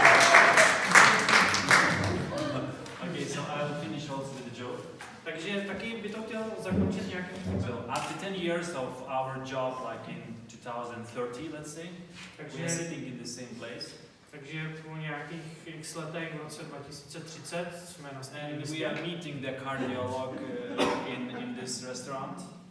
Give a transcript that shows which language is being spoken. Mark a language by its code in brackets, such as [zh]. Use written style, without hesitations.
[en] Okay, so I will finish also with a joke. [cs] Takže taky by to chtěl zakončit nějakým způsobem. [en] So after 10 years of our job, like in 2030, let's say, we are sitting in the same place. [cs] Takže po nějakých x letech v roce 2030 jsme na stejném [en] And [cs] místě. [en] we are meeting the cardiolog in this restaurant.